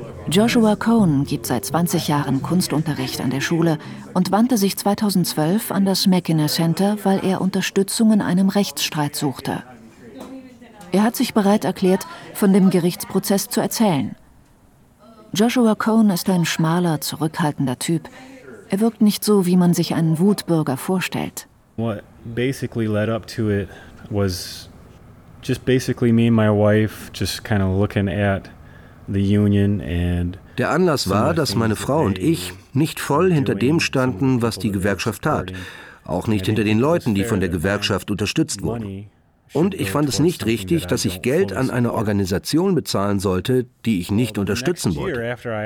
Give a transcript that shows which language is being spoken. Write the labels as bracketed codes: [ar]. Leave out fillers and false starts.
[de] Joshua Cohn gibt seit 20 Jahren Kunstunterricht an der Schule und wandte sich 2012 an das Mackinac Center, weil er Unterstützung in einem Rechtsstreit suchte. Er hat sich bereit erklärt, von dem Gerichtsprozess zu erzählen. Joshua Cohn ist ein schmaler, zurückhaltender Typ. Er wirkt nicht so, wie man sich einen Wutbürger vorstellt. [en] What basically led up to it was just basically me and my wife just kind of looking at the union and [de] der Anlass war, dass meine Frau und ich nicht voll hinter dem standen, was die Gewerkschaft tat, auch nicht hinter den Leuten, die von der Gewerkschaft unterstützt wurden. Und ich fand es nicht richtig, dass ich Geld an eine Organisation bezahlen sollte, die ich nicht unterstützen wollte.